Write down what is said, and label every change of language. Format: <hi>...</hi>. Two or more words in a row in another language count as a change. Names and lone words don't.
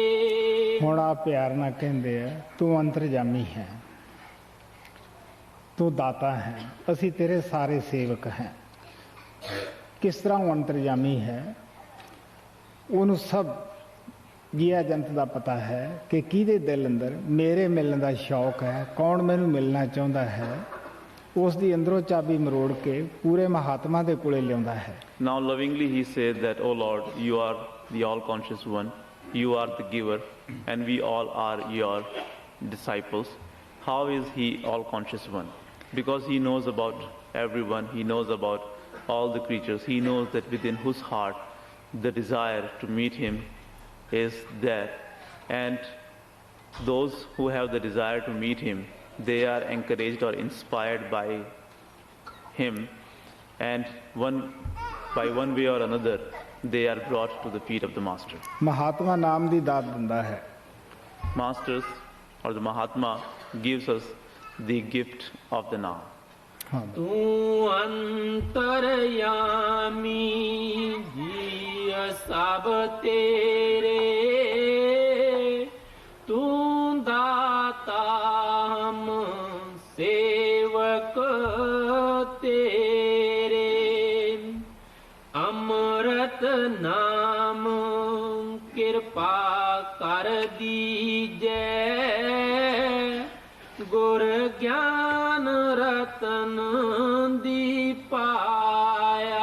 <pa>ਹੁਣ ਆ ਪਿਆਰ ਨਾਲ ਕਹਿੰਦੇ ਆ ਤੂੰ ਅੰਤਰਜਾਮੀ ਹੈ, ਤੂੰ ਦਾਤਾ ਹੈ, ਅਸੀਂ ਤੇਰੇ ਸਾਰੇ ਸੇਵਕ ਹੈ। ਕਿਸ ਤਰ੍ਹਾਂ ਉਹ ਅੰਤਰਜਾਮੀ ਹੈ? ਉਹਨੂੰ ਸਭ ਜੀਆ ਜੰਤ ਦਾ ਪਤਾ ਹੈ ਕਿ ਕਿਹਦੇ ਦਿਲ ਅੰਦਰ ਮੇਰੇ ਮਿਲਣ ਦਾ ਸ਼ੌਕ ਹੈ, ਕੌਣ ਮੈਨੂੰ ਮਿਲਣਾ ਚਾਹੁੰਦਾ ਹੈ। ਉਸ ਦੀ ਅੰਦਰੋਂ ਚਾਬੀ ਮਰੋੜ ਕੇ ਪੂਰੇ ਮਹਾਤਮਾ ਦੇ ਕੋਲੇ ਲਿਆਉਂਦਾ ਹੈ।</pa> <en>Now lovingly he said that, O Lord, you are the all-conscious one, you are the giver, and we all are your disciples. How is he all-conscious one? Because he knows about everyone, he knows about all the creatures, he knows that within whose heart the desire to meet him is there. And those who have the desire to meet him, they are encouraged or inspired by him, and by one way or another, they are brought to the feet of the Master.</en> <pa>ਮਹਾਤਮਾ ਨਾਮ ਦੀ ਦਾਤ ਦਿੰਦਾ ਹੈ।</pa> <en>Masters or the Mahatma gives us the gift of the Naam.</en> <pa>ਤੂੰ ਅੰਤਰਯਾਮੀ ਜੀ ਸਭ ਤੇਰੇ, ਤੂੰ ਦਾਤਾ ਹਮ ਸੇਵਕ ਤੇਰੇ, ਅੰਮ੍ਰਿਤ ਨਾਮ ਕਿਰਪਾ ਕਰ ਦੀਜੈ, ਗੁਰ ਗਿਆਨ ਰਤਨ ਦੀ ਪਾਇਆ।</pa>